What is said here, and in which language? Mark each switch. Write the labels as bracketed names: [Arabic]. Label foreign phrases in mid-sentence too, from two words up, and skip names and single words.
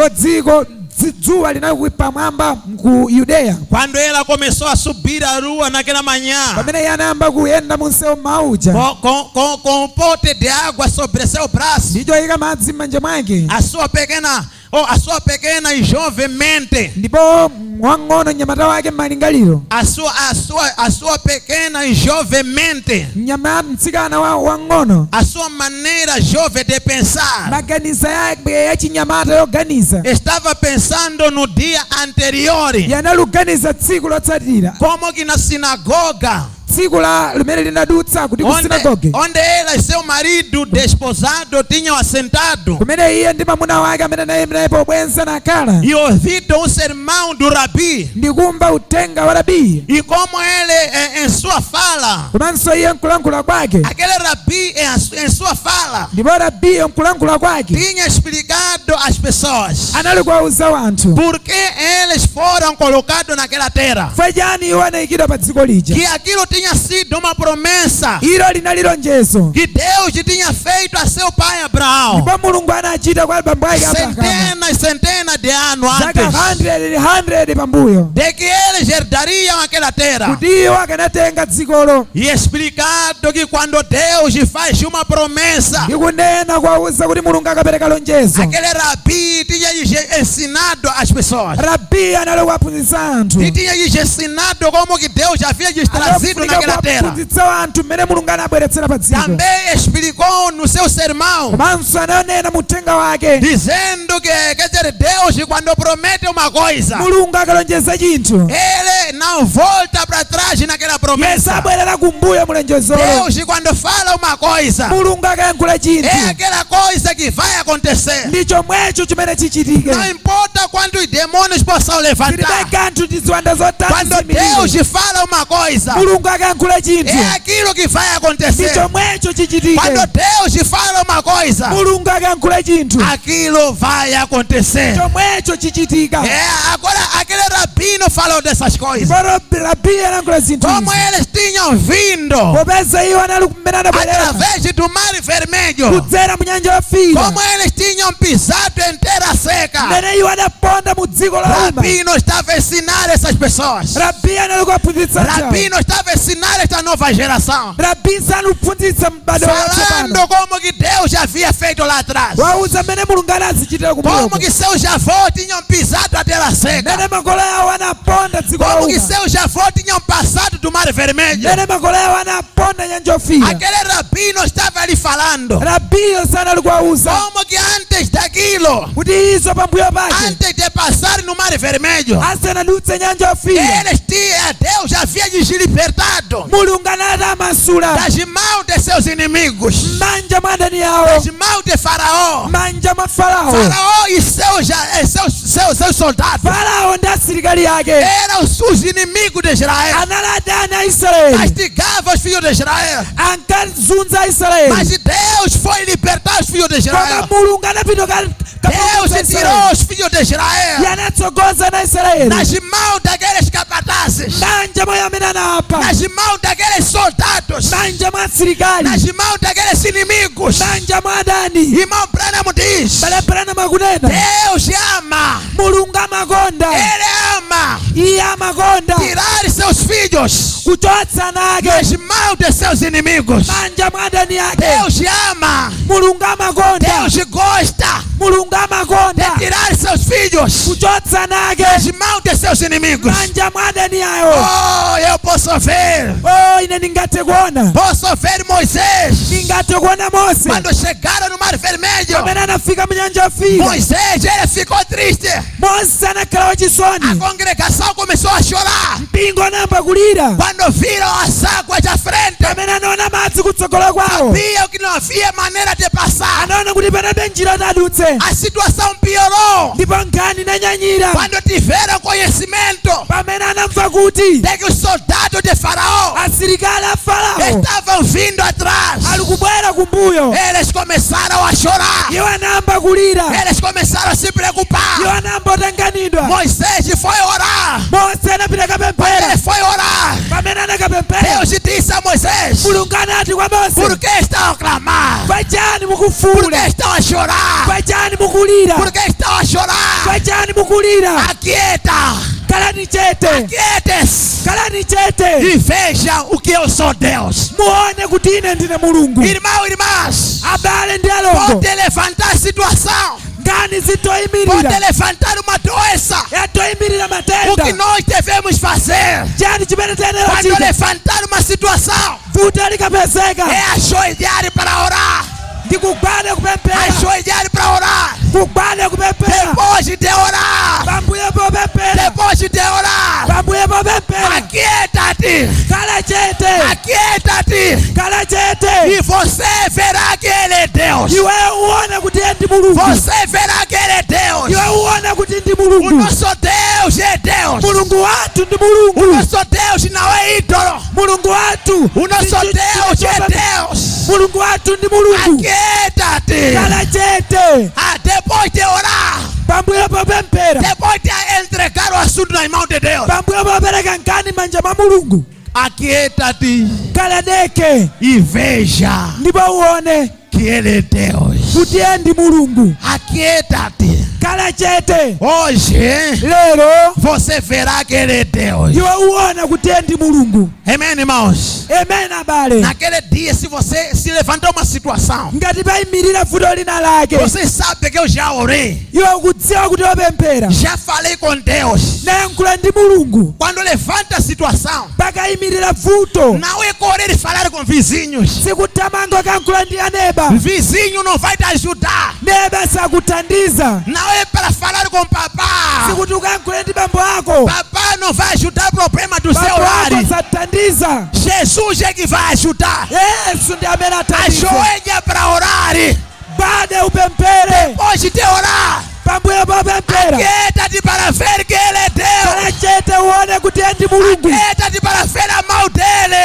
[Portuguese] Quando ela começou a subir a rua naquela manhã, com um pote de água sobre seu braço, a sua pequena ou a sua pequena e jovem mente, [Nyanja] ndipo wang'ono mnyamata wake m'malingaliro, [Portuguese] a sua pequena e jovem mente, [Nyanja] mtsikana wang'ono, [Portuguese] a sua maneira jovem de pensar, [Nyanja] maganizo yake yachinyamata yoganiza, [Portuguese] estava pensando no dia anterior, [Nyanja] yanaluganiza tsiku lotsatira, [Portuguese] como que na sinagoga, [Nyanja] tsiku limene linadutsa kuti ku sinagoge, [Portuguese] onde ela e seu marido desposado tinham assentado, [Nyanja] kumene iye ndi mwamuna wake amene naye pobwenza nakhala, [Portuguese] e ouvido sermão do rabi, [Nyanja] ndikumva uthenga wa rabi, [Portuguese] e como ele em sua fala, [Nyanja] komanso iye mkulankhula kwake, [Portuguese] aquele rabi em sua fala, [Nyanja] ndipo rabi mkulankhula kwake [Portuguese] tinha explicado às pessoas [Nyanja] anali kuwauza wanthu [Portuguese] por que eles foram colocados naquela terra, [Nyanja] fajani iwo anayikidwa pa dziko lija, [Portuguese] que aquilo tinha sido uma promessa [Nyanja] ilo linali lonjezo [Portuguese] que Deus tinha feito a seu pai Abraão [Nyanja] ndipo mulungu anachita kwa abambo ake Abrahamu [Portuguese] centenas de anos [Nyanja] zaka [Portuguese] antes [Nyanja] 100 pambuyo, [Portuguese] de que eles herdariam aquela terra, [Nyanja] kuti iwo akanatenga dzikolo, [Portuguese] e explicado que quando Deus faz uma promessa, [Nyanja] ndikunena kuwauza kuti mulungu akapereka lonjezo, [Portuguese] aquele rabi tinha ensinado as pessoas, [Nyanja] rabi anali kuwaphunzitsa anthu, [Portuguese] e tinha ensinado como que Deus havia lhes trazido naquela terra. [Nyanja] kuwaphunzitsa anthu mmene mulungu anabweretsera pa dziko, [Portuguese] Também explicou no seu sermão, [Nyanja] komanso ananena mu uthenga wake [Portuguese] dizendo que, quer dizer, Deus quando promete uma coisa, [Nyanja] mulungu akalonjeza chinthu [Portuguese] ele não volta para trás naquela promessa. [Nyanja] sabwerera kumbuyo mulonjezolo, [Portuguese] Deus quando fala uma coisa, [Nyanja] mulungu akayankhula chinthu [Portuguese] é aquela coisa que vai acontecer. [Nyanja] ndi chomwecho chimene chichitike, [Portuguese] Não importa quantos demônios possam levantar. [Nyanja] zilibe kanthu ndi ziwanda zotani [Portuguese] Quando [Nyanja] zimirire, [Portuguese] Deus fala uma coisa, [Nyanja] mulungu akayankhula chinthu [Portuguese] é aquilo que vai [Nyanja] ndi [Portuguese] acontecer. [Nyanja] chomwecho chichitike, [Portuguese] Quando Deus fala uma coisa, [Nyanja] mulungu akayankhula chinthu [Portuguese] aquilo vai acontecer. [Nyanja] chomwecho chichitika, [Portuguese] Agora, aquele rabino falou dessas coisas. [Nyanja] ndipo rabi anayankhula zinthu [Portuguese] Como [Nyanja] izi, [Portuguese] eles tinham vindo [Nyanja] popeza iwo anali kumene anabwerera [Portuguese] através do mar vermelho, [Nyanja] kudzera mu nyanja yofiira, [Portuguese] como eles tinham pisado em terra seca, [Nyanja] mmene iwo anaponda mu dziko loluma, [Portuguese] Rabino estava a ensinar essas pessoas. [Nyanja] rabi anali kuwaphunzitsa [Portuguese] Rabino estava a ensinar esta nova geração, [Nyanja] rabi sanuphunzitsa m'bado watsopano, [Portuguese] falando como que Deus já havia feito lá atrás, [Nyanja] wauza mmene mulungu anazichitira kumbuyo, [Portuguese] como que seus avós tinham pisado a terra seca, [Nyanja] mmene makolo awo anaponda dziko [Portuguese] como que [Nyanja] loluma, [Portuguese] seus avós tinham passado do mar vermelho. [Nyanja] mmene makolo awo anaponda nyanja yofiira, [Portuguese] Aquele rabino estava ali falando [Nyanja] rabiyo sanali kuwauza [Portuguese] como que antes daquilo, [Nyanja] kuti izo pambuyo pake [Portuguese] antes de passar no mar vermelho, [Nyanja] asanadutse nyanja yofiira, [Portuguese] Deus já havia lhes libertado [Nyanja] mulungu anatamasula [Portuguese] das mãos de seus inimigos, [Nyanja] m'manja mwa adani awo, [Portuguese] das mãos de Faraó. [Nyanja] m'manja mwa farao, [Portuguese] Faraó e seus soldados [Nyanja] farao ndi asilikali ake [Portuguese] eram os inimigos de Israel, [Nyanja] anali adani a Israeli, [Portuguese] castigavam os filhos de Israel, [Nyanja] ankazunza a Israeli, [Portuguese] mas Deus foi libertar os filhos de [Nyanja] koma [Portuguese] Israel. [Nyanja] mulungu anapita [Portuguese] Deus tirou os filhos de Israel [Nyanja] yanatsogoza na Israeli [Portuguese] nas mãos daqueles capatazes, [Nyanja] manja mwa amene anapha, [Portuguese] nas mãos daqueles soldados, [Nyanja] manja mwa asilikali, [Portuguese] nas mãos daqueles inimigos. [Nyanja] manja mwa adani. [Portuguese] Irmão Branham diz: [Nyanja] Balapirana makunena [Portuguese] Deus ama, [Nyanja] mulungu amakonda, [Portuguese] Ele ama [Nyanja] iye amakonda [Portuguese] tirar seus filhos [Nyanja] kuchotsa nake [Portuguese] das mãos de seus inimigos. [Nyanja] manja mwa adani ake, [Portuguese] Deus ama, [Nyanja] mulungu amakonda, [Portuguese] Deus gosta [Nyanja] mulungu amakonda [Portuguese] tirar seus filhos [Nyanja] kuchotsa nake [Portuguese] das mãos de seus inimigos. [Nyanja] manja mwa adani ayo. [Portuguese] Oh, eu posso ver, [Nyanja] Ine ningathe kuona, [Portuguese] posso ver Moisés [Nyanja] ningathe kuona Mose [Portuguese] quando chegaram no Mar Vermelho. [Nyanja] amene anafika mu nyanja yofiira. [Portuguese] Moisés, ele ficou triste. [Nyanja] Mose anakhala [Portuguese] A [Nyanja] wachisoni, [Portuguese] congregação começou a chorar [Nyanja] mpingo anayamba kulira [Portuguese] quando viram as águas à frente. [Nyanja] amene anaona madzi kutsogola kwawo, [Portuguese] Sabiam que não havia maneira de passar. [Nyanja] anaona kuti panabe njira tadutse, [Portuguese] A situação piorou [Nyanja] ndipo nkhani inanyanyira [Portuguese] quando tiveram conhecimento [Nyanja] pamene anamva kuti [Portuguese] de que os soldados de Faraó [Nyanja] asilikali a Farao [Portuguese] estavam vindo atrás. [Nyanja] ali kubwera kumbuyo. [Portuguese] Eles começaram a chorar. [Nyanja] Iwo anayamba kulira, [Portuguese] Eles começaram a se preocupar. [Nyanja] iwo anayamba kutanganidwa. [Portuguese] Moisés foi orar. [Nyanja] Mose anapita [Portuguese] Quando [Nyanja] kapemphera, [Portuguese] ele foi orar, [Nyanja] pamene anakapemphera [Portuguese] Deus disse a Moisés: [Nyanja] mulungu anati kwa [Portuguese] por [Nyanja] Mose, [Portuguese] que estão a clamar? [Nyanja] pachani [Portuguese] Por [Nyanja] mukufuula, [Portuguese] que estão a chorar? [Nyanja] pachani mukulira, [Portuguese] Por que estão a chorar? [Nyanja] pachani mukulira, [Portuguese] Aquieta, [Nyanja] kalani chete, [Portuguese] aquietes [Nyanja] kalani chete, [Portuguese] e vejam o que eu sou Deus. [Nyanja] muone kuti ine ndine mulungu. [Portuguese] Irmão e irmãs, [Nyanja] Abale ndi alongo, [Portuguese] pode levantar a situação, [Nyanja] ngani [Portuguese] pode [Nyanja] zitoyimirira [Portuguese] levantar uma doença. [Nyanja] yatoyimirira [Portuguese] O que [Nyanja] matenda [Portuguese] nós devemos fazer [Nyanja] chani chimene tiyenera [Portuguese] quando [Nyanja] kuchita [Portuguese] levantar uma situação [Nyanja] vuto likapezeka [Portuguese] é ajoelhar para orar. [Nyanja] ndi kugwada kupemphera [Portuguese] Ajoelhar para orar. [Nyanja] kugwada kupemphera [Portuguese] Depois de orar, [Nyanja] pambuyo popemphera [Portuguese] depois de orar, [Nyanja] pambuyo popemphera [Portuguese] aquieta-te, [Nyanja] khala chete [Portuguese] aquieta-te, [Nyanja] khala chete [Portuguese] e você verá que Ele é Deus. [Nyanja] iwe uone kuti iye ndi mulungu [Portuguese] Você verá que Ele é Deus. [Nyanja] iwe uone kuti ndi [Portuguese] O [Nyanja] mulungu [Portuguese] nosso Deus é Deus. [Nyanja] mulungu wathu ndi [Portuguese] O [Nyanja] mulungu [Portuguese] nosso Deus não é ídolo. [Nyanja] mulungu wathu [Portuguese] O nosso Deus é Deus. [Nyanja] mulungu wathu ndi mulungu [Portuguese] Aquieta-te. [Nyanja] khala chete [Portuguese] Depois de orar, [Nyanja] pambuyo popemphera [Portuguese] depois de entregar o assunto nas mãos de Deus, [Nyanja] pambuyo popereka nkani manja mwa mulungu [Portuguese] aquieta-te [Nyanja] khala deke [Portuguese] e veja [Nyanja] ndipo uone [Portuguese] que Ele é Deus. [Nyanja] kuti iye ndi mulungu [Portuguese] Aquieta-te. [Nyanja] khala chete [Portuguese] Hoje [Nyanja] lero [Portuguese] você verá que Ele é Deus. [Nyanja] iwe uone kuti iye ndi mulungu [Portuguese] Amém, irmãos? [Nyanja] amen abale [Portuguese] Naquele dia, se você se levantar uma situação, [Nyanja] ngati payimirira vuto lina lake [Portuguese] você sabe que eu já orei, [Nyanja] iwe ukudziwa kuti wapemphera [Portuguese] já falei com Deus. [Nyanja] nayankhula ndi mulungu [Portuguese] Quando levanta a situação, [Nyanja] pakayimirira vuto [Portuguese] não é correr e falar com vizinhos. [Nyanja] sikuthamanga ukayankhula ndi aneba [Portuguese] Vizinho não vai te ajudar. [Nyanja] neba sakuthandiza [Portuguese] Não é para falar com papá. [Nyanja] sikuti ukayankhule ndi bambo ako [Portuguese] Papá não vai ajudar o problema do seu [Nyanja] bambo [Portuguese] lar. [Nyanja] ako sathandiza [Portuguese] Jesus é que vai ajudar. [Nyanja] yesu ndi amene athandiza [Portuguese] Ajoelha para orar. [Nyanja] bade upemphere [Portuguese] Pode te orar. [Nyanja] pambuyo popemphera [Portuguese] Aquieta-te para ver que Ele é Deus. [Nyanja] khala chete uone kuti iye ndi mulungu [Portuguese] Aquieta-te para ver a mão dele.